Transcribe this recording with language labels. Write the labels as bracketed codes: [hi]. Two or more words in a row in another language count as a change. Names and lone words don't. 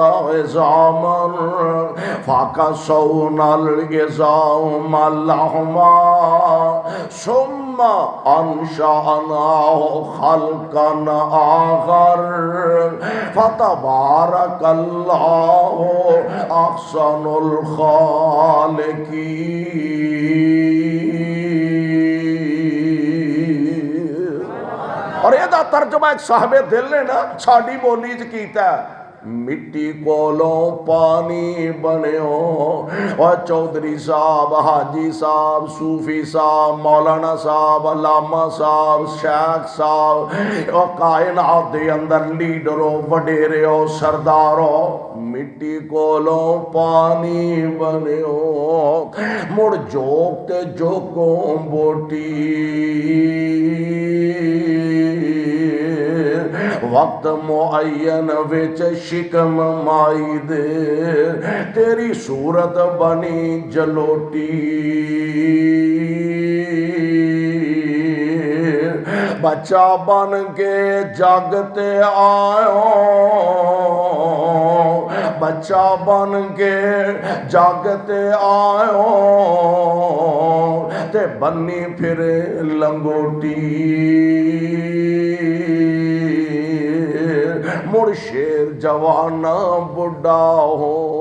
[ar] عِظَامًا فَكَسَوْنَا الْعِظَامَ لَحْمًا ثُمَّ أَنشَأْنَاهُ خَلْقًا آخَرَ فَتَبَارَكَ اللَّهُ أَحْسَنُ الْخَالِقِينَ۔ [pa] اور یہ دا ترجمہ ایک صاحب دل نے نا ساڈی بولی چ کیتا ہے مٹی کولوں پانی بنیو۔ اور چودھری صاحب، حاجی صاحب، صوفی صاحب، مولانا صاحب، علامہ صاحب، شیخ صاحب، اور کائنات دے اندر لیڈرو وڈیرو سردارو مٹی کولوں پانی بنیو مڑ جوک تے جوکوں بوٹی وقت معین وچ شکم مائی دے تیری صورت بنی جلوٹی بچہ بن کے جاگتے آئو بچہ بن کے جاگتے آئو تے بنی پھر لنگوٹی مڑ شیر جوانا بڑھا ہو